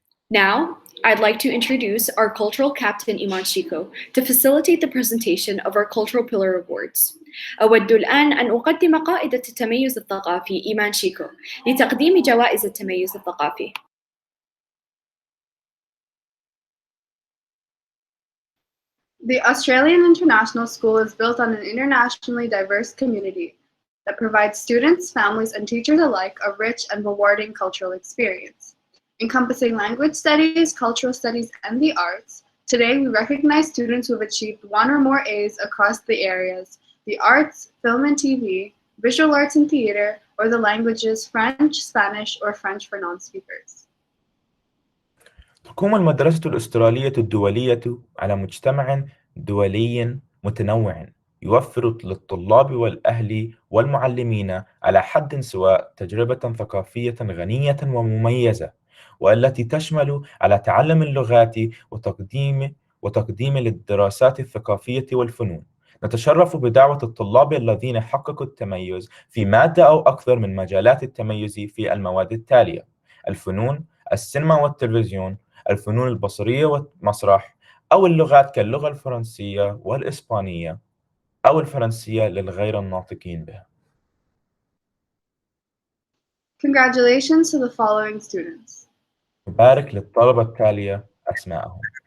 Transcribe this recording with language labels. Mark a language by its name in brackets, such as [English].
[English] Now, I'd like to introduce our cultural captain Iman Shiko to facilitate the presentation of our cultural pillar awards. [Arabic] أود الآن أن أقدم قائدة التميز الثقافي إيمان شيكو لتقديم جوائز التميز الثقافي. [English] The Australian International School is built on an internationally diverse community that provides students, families, and teachers alike a rich and rewarding cultural experience. Encompassing language studies, cultural studies, and the arts, today we recognize students who have achieved one or more A's across the areas: the arts, film and TV, visual arts and theater, or the languages French, Spanish, or French for non-speakers. [Arabic] تقوم المدرسة الأسترالية الدولية على مجتمع دولي متنوع يوفر للطلاب والأهل والمعلمين على حد سواء تجربة ثقافية غنية ومميزة، والتي تشمل على تعلم اللغات وتقديم للدراسات الثقافية والفنون. نتشرف بدعوة الطلاب الذين حققوا التميز في مادة أو أكثر من مجالات التميز في المواد التالية: الفنون، السينما والتلفزيون، الفنون البصرية والمسرح، أو اللغات كاللغة الفرنسية والإسبانية أو الفرنسية للغير الناطقين بها. [English] Congratulations to the following students. [Arabic] نبارك للطلبة التالية أسماءهم.